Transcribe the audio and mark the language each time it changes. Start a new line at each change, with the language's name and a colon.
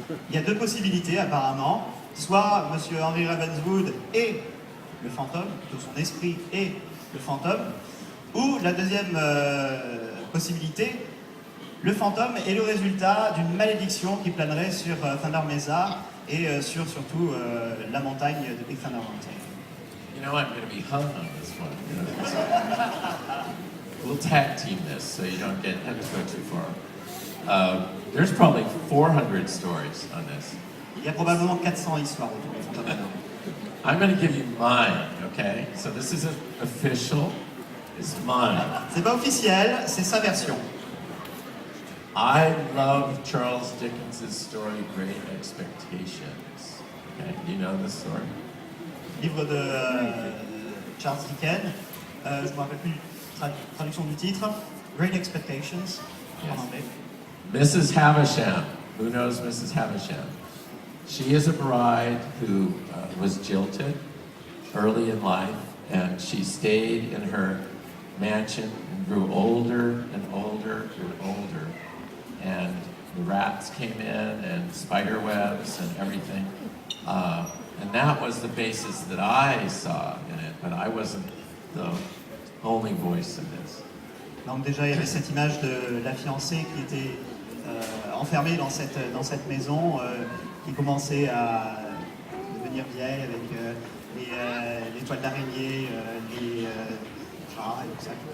French: Il y a deux possibilités apparemment. Soit Monsieur Henry Ravenswood et le fantôme, plutôt son esprit et le fantôme. Ou la deuxième possibilité, le fantôme est le résultat d'une malédiction qui planerait sur Thunder Mesa et sur surtout la montagne de Big Thunder Mountain.
English: You know, I'm going to be hung on this one. We'll tag team this so you don't get have to go too far. There's probably 400 stories on this.
French: Il y a probablement 400 histoires autour de Phantom Manor.
English: I'm going to give you mine, okay? So this isn't official. It's mine.
French: C'est pas officiel, c'est sa version.
English: I love Charles Dickens' story, Great Expectations. Okay, you know this story?
French: Livre de Charles Dickens. Je ne me rappelle plus traduction du titre. Great Expectations en anglais.
English: Mrs. Havisham. Who knows Mrs. Havisham? She is a bride who was jilted early in life, and she stayed in her mansion and grew older and older and older. And the rats came in and spider webs and everything. And that was the basis that I saw in it, but I wasn't the only voice in this.
French: Donc déjà, il y avait cette image de la fiancée qui était enfermée dans cette maison, qui commençait à devenir vieille avec les toiles d'araignée, les rats et tout ça.